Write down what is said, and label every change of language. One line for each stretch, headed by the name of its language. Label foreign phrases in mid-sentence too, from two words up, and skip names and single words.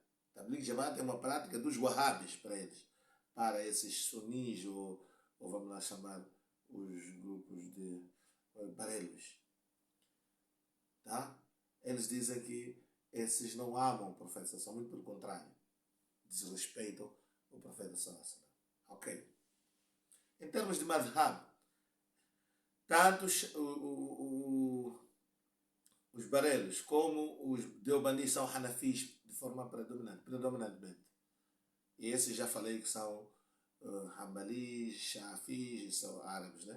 Portuguese: Tabligh Jamaat é uma prática dos Wahhabis para eles. Para esses sunis ou vamos lá chamar os grupos de Bareilwis. Tá? Eles dizem que esses não amam o profeta, são muito pelo contrário. Desrespeitam o profeta
Arabic: صلى الله عليه وسلم.
Portuguese: Ok? Em termos de madhhab, tanto os Bareilwis como os deobandis são hanafis de forma predominantemente. E esses já falei que são Hanbalis, Shafis, são árabes, né?